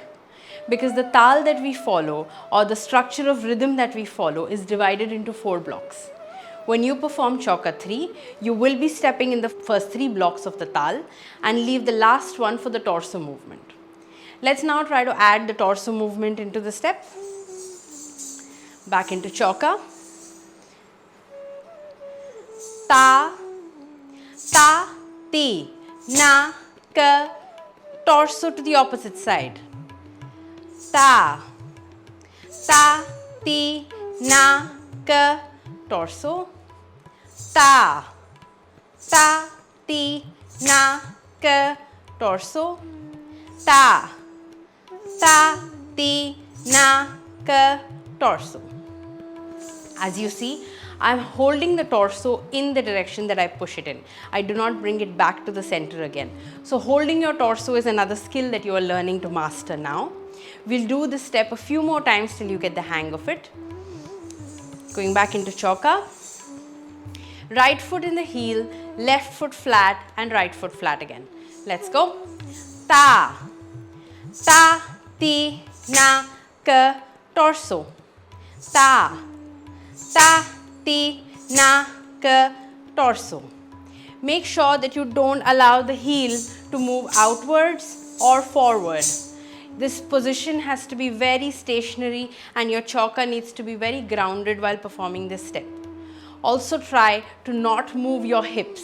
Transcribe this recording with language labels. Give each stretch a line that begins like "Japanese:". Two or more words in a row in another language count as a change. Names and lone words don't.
English: Because the tal that we follow or the structure of rhythm that we follow is divided into 4 blocks. When you perform Chauka 3, you will be stepping in the first 3 blocks of the tal and leave the last one for the torso movement. Let's now try to add the torso movement into the step. Back into Chauka. Ta, ta, ti, na, ka, torso to the opposite side. Ta, ta, ti, na, ka, torso. Ta, ta, ti, na, ka, torso. Ta, ta, ti, na, ka, torso. As you see, I am holding the torso in the direction that I push it in. I do not bring it back to the center again. So holding your torso is another skill that you are learning to master now. We'll do this step a few more times till you get the hang of it. Going back into Chauka. Right foot in the heel, left foot flat and right foot flat again. Let's go. Ta, ta, ti, na, ka, torso. Ta, ta, ti, na, ka, torso. Make sure that you don't allow the heel to move outwards or forward. This position has to be very stationary and your Chauka needs to be very grounded while performing this step. Also try to not move your hips.